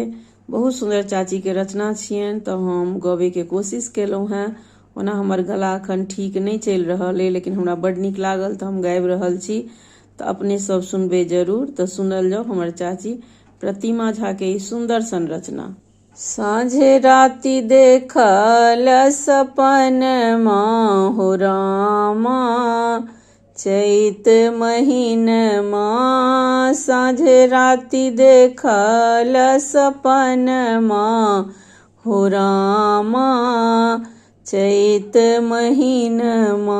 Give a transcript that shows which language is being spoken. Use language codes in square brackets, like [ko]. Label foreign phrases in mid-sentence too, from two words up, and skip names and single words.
[mai] बहुत सुंदर चाची के रचना छियनि, तऽ हम गबै के कोशिश केलहुँ हेँ। ओना हमर गला अखन ठीक नहीं चलि रहल अइ, लेकिन हमरा बड्ड नीक लागल तऽ हम गाबि रहल छी। तऽ अपने सब सुनबे जरूर। तऽ सुनल जाओ हमर चाची प्रतिमा झा के ई सुंदर संरचना। साँझे राति देखल सपनमा हो रामा, चैत महीनमा। साँझे राति देखल सपनमा हो रामा, चैत महीनमा।